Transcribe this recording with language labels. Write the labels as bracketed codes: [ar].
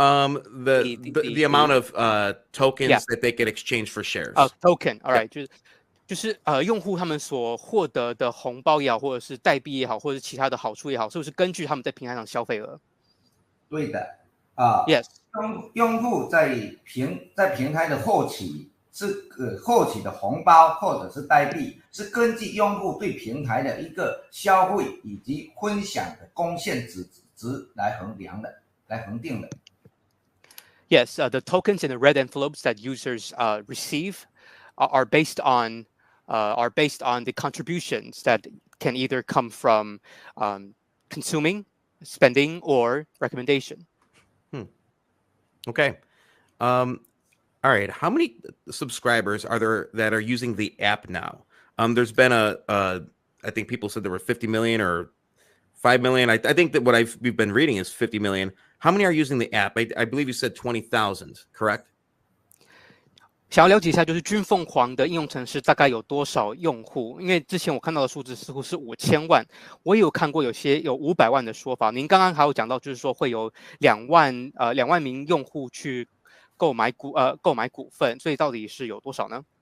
[en] amount of tokens that they can exchange for shares. Token, all right. [zh] 就是用户他们所获得的红包也好，或者是代币也好，或者是其他的好处也好，是不是根据他们在平台上消费额？对的 [en] ，Yes。 [zh] 用户在平台的获取是获取的红包或者是代币，是根据用户对平台的一个消费以及分享的贡献值来衡定的。 [en] Yes, the tokens and the red envelopes that users receive are based on the contributions that can either come from consuming, spending, or recommendation. Okay. All right. How many subscribers are there that are using the app now? There's been I think people said there were 50 million or 5 million. I think that what we've been reading is 50 million. How many are using the app? I believe you said 20,000, correct? [zh] 想要了解一下，就是君凤凰的应用程式大概有多少用户？因为之前我看到的数字似乎是5000万，我也有看过有500万的说法。您刚刚还有讲到，就是说会有2万名用户去购买股份，所以到底是有多少呢？